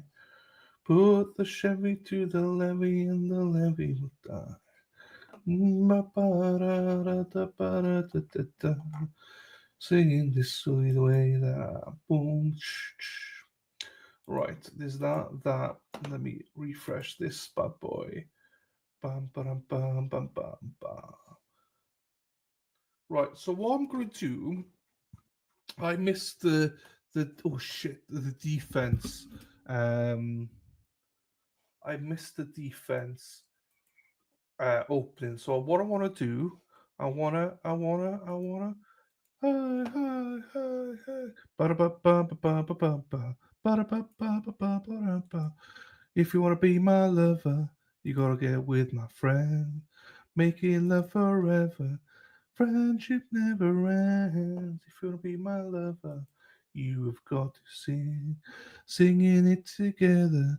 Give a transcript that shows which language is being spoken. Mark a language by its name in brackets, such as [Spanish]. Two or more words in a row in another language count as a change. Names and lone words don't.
[English] Put the Chevy to the levee and the levee will die. Singing this sweet way that boom. Right, there's that. Let me refresh this bad boy. Bam, bam, bam, bam, bam, bam. Right, so what I'm going to do, I missed the defense I missed the defense opening. So what I want to do, I wanna. Hi, hi, hi, hi. Ba-da-ba-ba-ba-ba-ba-ba. Ba-da-ba-ba-ba-ba-ba-ba. If you wanna be my lover, you gotta get with my friend. Making love forever. Friendship never ends. If you wanna be my lover, you've got to singing it together.